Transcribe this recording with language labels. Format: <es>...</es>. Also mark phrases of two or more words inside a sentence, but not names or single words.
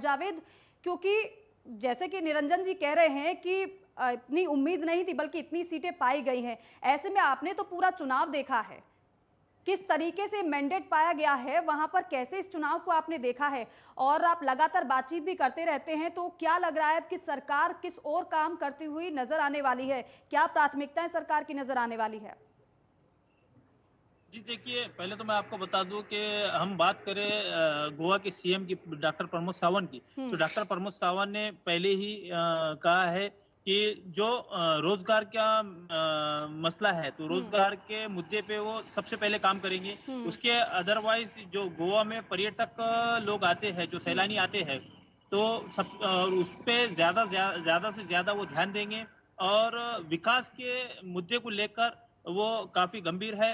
<hi>जावेद, क्योंकि जैसे कि निरंजन जी कह रहे हैं कि इतनी उम्मीद नहीं थी, बल्कि इतनी सीटें पाई गई हैं, ऐसे में आपने तो पूरा चुनाव देखा है, किस तरीके से मैंडेट पाया गया है वहां पर, कैसे इस चुनाव को आपने देखा है, और आप लगातार बातचीत भी करते रहते हैं, तो क्या लग रहा है कि सरकार किस और काम करती हुई नजर आने वाली है? क्या प्राथमिकताएं सरकार की नजर आने वाली है? जी देखिए, पहले तो मैं आपको बता दूं कि हम बात करें गोवा के सीएम की, डॉक्टर प्रमोद सावंत की, तो डॉक्टर प्रमोद सावंत ने पहले ही कहा है कि जो रोजगार का मसला है, तो रोजगार के मुद्दे पे वो सबसे पहले काम करेंगे। उसके अदरवाइज जो गोवा में पर्यटक लोग आते हैं, जो सैलानी आते हैं, तो सब उस पे ज्यादा से ज्यादा वो ध्यान देंगे, और विकास के मुद्दे को लेकर वो काफी गंभीर है।</hi>